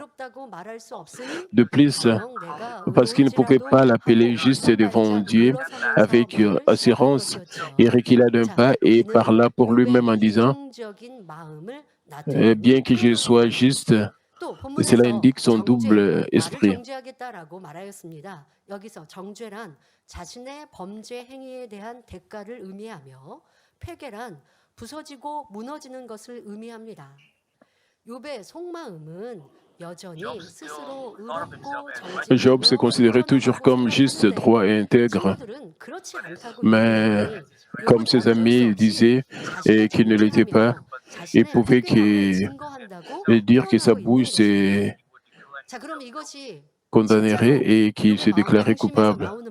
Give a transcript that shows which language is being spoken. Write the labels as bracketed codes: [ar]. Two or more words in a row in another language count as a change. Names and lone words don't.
[fr] De plus, parce qu'il ne pouvait pas l'appeler juste devant Dieu avec assurance, il recula d'un pas et parla pour lui-même en disant « Bien que je sois juste », cela indique son double esprit. [ko] 여기서 정죄란 자신의 범죄 행위에 대한 대가를 의미하며 폐괴란 부서지고 무너지는 것을 의미합니다. 욥의 속마음은 여전히 스스로 의롭고 [fr] Job se considérait toujours comme juste, droit et intègre. Mais comme ses amis disaient et qu'il ne l'était pas, il pouvait dire que sa bouche se condamnerait et qu'il se déclarait coupable.